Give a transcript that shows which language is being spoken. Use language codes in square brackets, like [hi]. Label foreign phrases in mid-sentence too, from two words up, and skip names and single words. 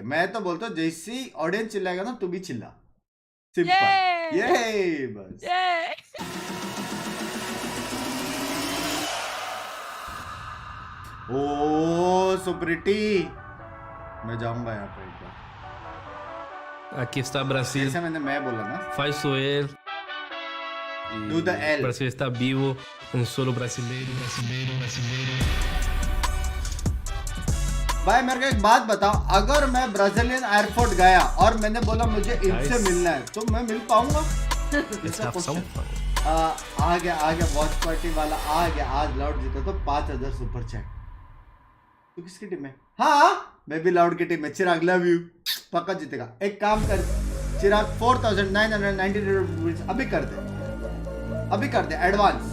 [hi] मैं तो बोलता हूँ जैसे ही ऑडियंस चिल्लाएगा ना तू भी चिल्ला. Yay! सिंपल. ये बस. Yay! [en] oh so pretty. [hi] मैं जाऊंगा यहाँ पे एक बार. [pt] Aqui está Brasil. [hi] जैसे मैं बोला ना. [pt] Faz Soel. [en] Do the L. [pt] Brasil está vivo. Um solo brasileiro. [hi] भाई मेरे को एक बात बताओ. अगर मैं [en] Brazilian airport [hi] गया और मैंने बोला मुझे इनसे मिलना है तो मैं मिल पाऊंगा? [en] Let's have some fun. [hi] आ गया [en] watch party [hi] वाला आ गया. आज लाउड जीता तो 5000 [en] super chat. [hi] तू किसकी टीम है? हाँ मैं भी लाउड की टीम है. चिराग [en] love you. [hi] पक्का जीतेगा. एक काम कर चिराग 4990 रुपीज अभी कर दे एडवांस.